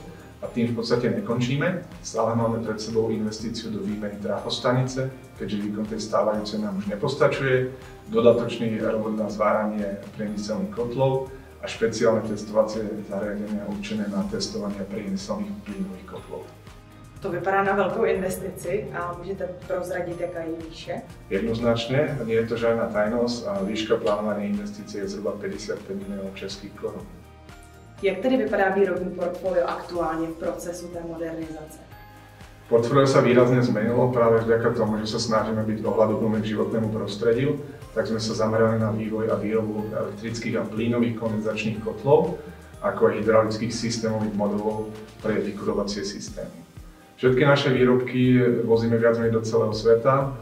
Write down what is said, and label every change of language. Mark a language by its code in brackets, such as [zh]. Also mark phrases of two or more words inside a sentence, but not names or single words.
[sk] A tým v podstate nekončíme. Stále máme pred sebou investíciu do výmeny trafostanice, keďže výkon tej stávajúcej nám už nepostačuje, dodatočný robot na zváranie priemyselných kotlov a špeciálne testovacie zariadenia určené na testovanie priemyselných plynových kotlov. [cs] To vypadá na veľkou investici a můžete prozradit, jaká je výše? [sk] Jednoznačne, nie je to žiadna tajnosť a výška plánovanej investície je zhruba 55 miliónov českých korun. [cs] Jak tedy vypadá výrobní portfolio aktuálně v procesu té modernizace? [sk] Portfolio sa výrazne zmenilo práve vďaka tomu, že sa snažíme byť ohľaduplní k životnému prostrediu, tak sme sa zamerali na vývoj a výrobu elektrických a plynových kondenzačných kotlov, ako aj hydraulických systémových modelov pre vykurovacie systémy. Všetky naše výrobky vozíme viac menej do celého sveta.